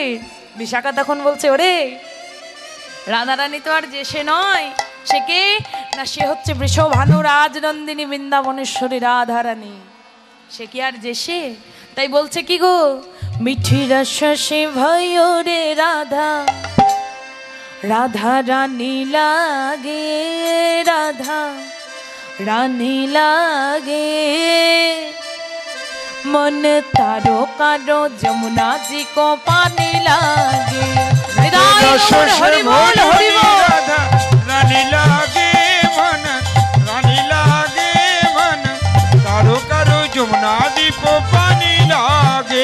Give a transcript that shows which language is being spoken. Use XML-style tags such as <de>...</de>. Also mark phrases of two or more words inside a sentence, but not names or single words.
<bn>বিশাখা তখন বলছে, ওরে রাধারানী তো আর যে সে নয়, সে কে না, সে হচ্ছে বৃষভানু রাজনন্দিনী বৃন্দাবনেশ্বরী রাধারানী। সে কি আর যে সে? তাই বলছে কি গো,</bn> <hi>मिठी रसे भयो रे राधा, राधा रानी लागे, राधा रानी लागे, मन तारो कारो जमुना जी को पानी लागे। हरि बोल हरि बोल। राधा रानी लागे मन, रानी लागे मन, कारो कारो जमुना जी को पानी लागे।</hi>